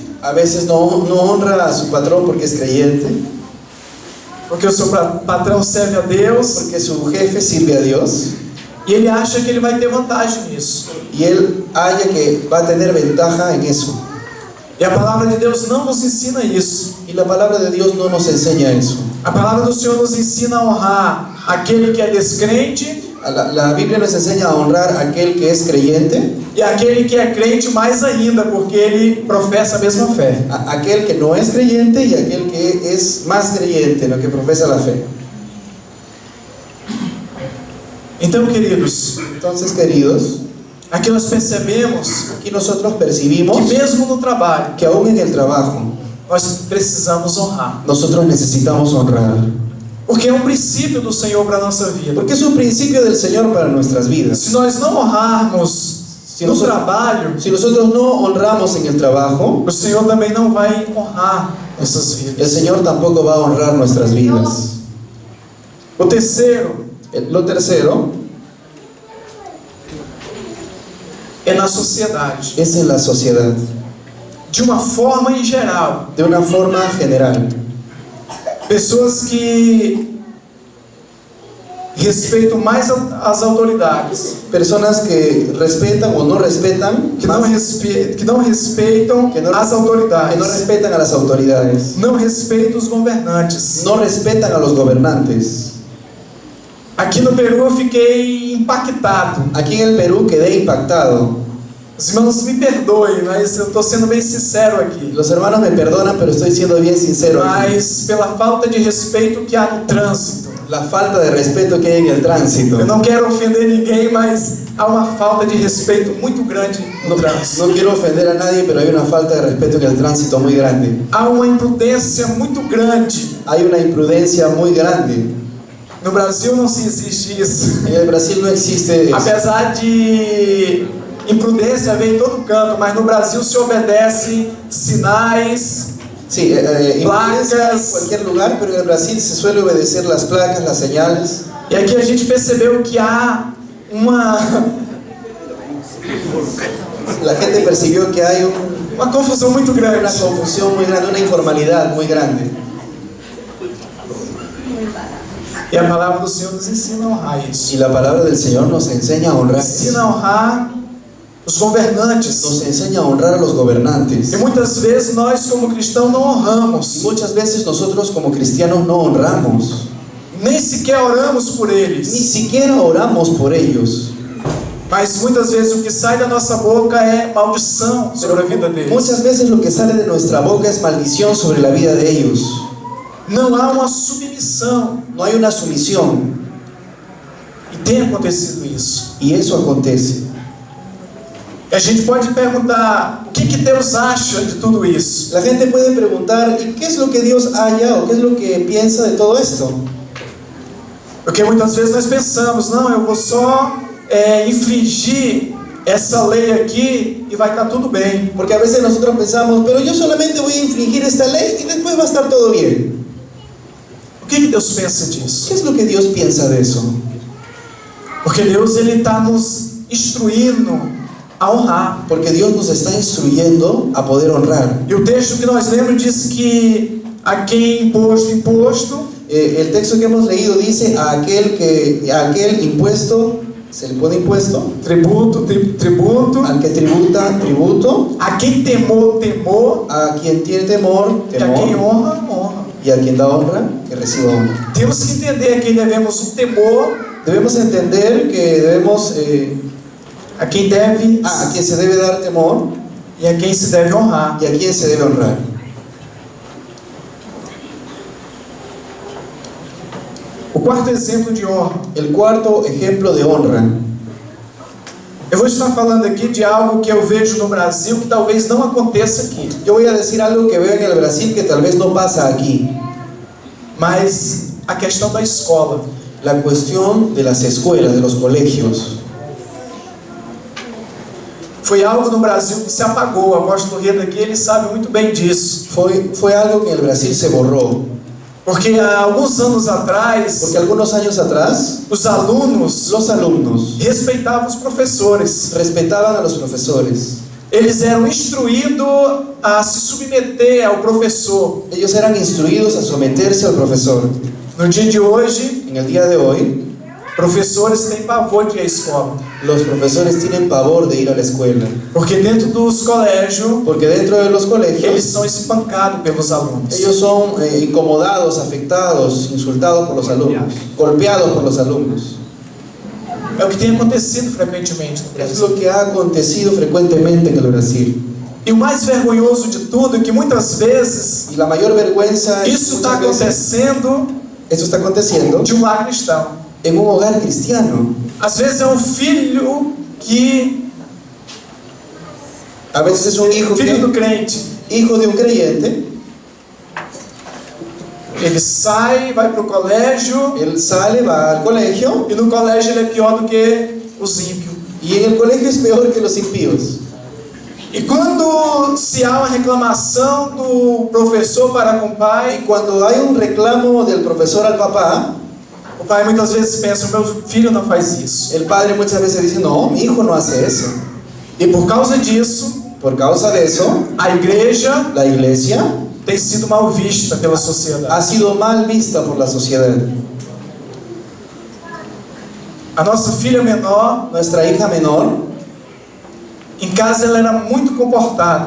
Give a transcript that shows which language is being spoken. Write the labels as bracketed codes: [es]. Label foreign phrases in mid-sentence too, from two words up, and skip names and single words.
[es] A veces no honra a su patrón porque es creyente. [pt] Porque o seu patrão serve a Deus. [es] Porque su jefe sirve a Dios. [pt] E ele acha que ele vai ter vantagem nisso. [es] Y él halla que va a tener ventaja en eso. [pt] E a palavra de Deus não nos ensina isso. [es] Y la palabra de Dios no nos enseña eso. [pt] A palavra do Senhor nos ensina a honrar aquele que é descrente. [es] La Biblia nos enseña a honrar a aquel que es creyente. [pt] E aquele que é crente mais ainda, porque ele professa a mesma fé. [es] Aquel que no es creyente y aquel que es más creyente, lo que profesa la fe. [pt] Então, queridos, [es] Entonces, queridos, [pt] aqui nós percebemos [es] aquí nosotros percibimos [pt] que mesmo no trabalho, [es] que aún en el trabajo [pt] nós precisamos honrar. [es] nosotros necesitamos honrar. [pt] Porque é um princípio do Senhor para a nossa vida. [es] Porque es un principio del Señor para nuestras vidas. [pt] Se nós não honrarmos no trabalho, [es] Si nosotros no honramos en el trabajo, [pt] o Senhor também não vai honrar nossas [es] el [pt] vidas. [es] Señor tampoco va a honrar nuestras vidas. [pt] O terceiro [es] Lo tercero [pt] é na sociedade. [es] es en la sociedad, [pt] De uma forma em geral, [es] de una forma general. [pt] pessoas que respeitam mais as autoridades, [es] Personas que respetan o no respetan, [pt] que não respeitam Que não- as [es] que no [pt] autoridades, [es] respetan a las autoridades, [pt] não respeitam os governantes. [es] no respetan a los gobernantes. [pt] Aqui no Peru eu fiquei impactado. [es] Aquí en el Perú quedé impactado. [pt] Os irmãos me perdoem, mas eu estou sendo bem sincero aqui. [es] Los hermanos me perdonan, pero estoy siendo bien sincero aquí. [pt] Mas pela falta de respeito que há no trânsito. [es] La falta de respeto que hay en el tránsito. [pt] Eu não quero ofender ninguém, mas há uma falta de respeito muito grande no trânsito. [es] No quiero ofender a nadie, pero hay una falta de respeto en el tránsito muy grande. [pt] Há uma imprudência muito grande. [es] Hay una imprudencia muy grande. [pt] No Brasil não se existe isso. [es] En el Brasil no existe eso. [pt] Apesar de imprudência haver em todo canto, mas no Brasil se obedece sinais, [es] Sí, imprudencia en [pt] placas. [es] cualquier lugar, pero en el Brasil se suele obedecer las placas, las señales. [pt] E aqui a gente percebeu que há uma [es] La gente percibió que hay [pt] uma confusão muito grande. [es] una confusión muy grande, una informalidad muy grande. [pt] E a palavra do Senhor nos ensina a honrar isso. [es] Y la palabra del Señor nos enseña a honrar. [pt] Ensina a honrar os governantes. [es] Nos enseña a honrar a los gobernantes. [pt] E muitas vezes nós, como cristãos, não honramos. [es] Muchas veces nosotros como cristianos no honramos. [pt] Nem sequer oramos por [es] Ni [pt] eles. [es] siquiera oramos por ellos. [pt] Mas muitas vezes o que sai da nossa boca é maldição sobre a vida deles. [es] Muchas veces lo que sale de nuestra boca es maldición sobre la vida de ellos. [pt] Não há uma submissão. [es] No hay una sumisión. [pt] E tem acontecido isso. [es] Y eso acontece. [pt] E a gente pode perguntar: o que Deus acha de tudo isso? [es] La gente puede preguntar, ¿y qué es lo que Dios halla o qué es lo que piensa de todo esto? [pt] Porque muitas vezes nós pensamos: não, eu vou só infringir essa lei aqui e vai estar tudo bem. [es] Porque a veces nosotros pensamos, pero yo solamente voy a infringir esta ley y después va a estar todo bien. [pt] O que Deus pensa disso? [es] ¿Qué es lo que Dios piensa de eso? [pt] Porque Deus está nos instruindo a honrar. [es] Porque Dios nos está instruyendo a poder honrar. [pt] E o texto que nós lemos diz que a quem imposto, [es] El texto que hemos leído dice a aquel impuesto, se le pone impuesto, [pt] tributo, [es] al que tributa, tributo, [pt] a quem temor, [es] a quien tiene temor, [pt] e a quem temor, honra. [es] y a quien da honra, que reciba honra. [pt] Temos que entender a quem devemos o temor, [es] Debemos entender que debemos, [pt] a quem deve [es] a quien se debe dar temor [pt] e a quem se deve honrar. [es] y a quien se debe honrar. [pt] O quarto exemplo de honra. [es] El cuarto ejemplo de honra. [pt] Eu vou estar falando aqui de algo que eu vejo no Brasil que talvez não aconteça aqui. [es] Yo voy a decir algo que veo en el Brasil que tal vez no pasa aquí. [pt] Mas a questão da escola. [es] La cuestión de las escuelas, de los colegios. [pt] foi algo no Brasil que se apagou. O apóstolo Reda aqui, ele sabe muito bem disso. [es] Fue algo que en el Brasil se borró. [pt] Porque há alguns anos atrás, [es] Porque algunos años atrás, [pt] os alunos [es] los alumnos [pt] respeitavam os professores. [es] respetaban a los profesores. [pt] Eles eram instruídos a se submeter ao professor. [es] Ellos eran instruidos a someterse al profesor. [pt] No dia de hoje, [es] En el día de hoy, [pt] professores têm pavor de ir à escola. [es] los profesores tienen pavor de ir a la escuela. [pt] Porque dentro dos colégios, [es] Porque dentro de los [pt] eles [es] colegios, [pt] são espancados pelos alunos. [es] ellos son incomodados, afectados, insultados por los alumnos, golpeados por los alumnos. [pt] É o que tem acontecido frequentemente no [es] Es [pt] Brasil. [es] lo que ha acontecido frecuentemente en el Brasil. [pt] E o mais vergonhoso de tudo é que muitas vezes [es] Y la mayor vergüenza es [pt] isso está [es] muchas veces, [pt] acontecendo [es] esto está aconteciendo [pt] de um lar cristão. [es] en un hogar cristiano. [pt] Às vezes é um filho que [es] A veces es un hijo [pt] filho do [es] que, [pt] crente. [es] hijo de un creyente, [pt] Ele sai, vai para o colégio [es] él sale, va al colegio [pt] e no colégio ele é pior do que os ímpios. [es] y en el colegio es peor que los impíos. [pt] E quando se há uma reclamação do professor para com o [es] Y [pt] pai, [es] cuando hay un reclamo del profesor al papá, [pt] o pai muitas vezes pensa: meu filho não faz isso. [es] el padre muchas veces dice, no, mi hijo no hace eso. [pt] E por causa disso, [es] Por causa de eso, [pt] a igreja [es] la iglesia [pt] tem sido mal vista pela [es] ha [pt] sociedade. [es] sido mal vista por la sociedad. [pt] A nossa filha menor, [es] Nuestra hija menor [pt] em casa ela era muito comportada.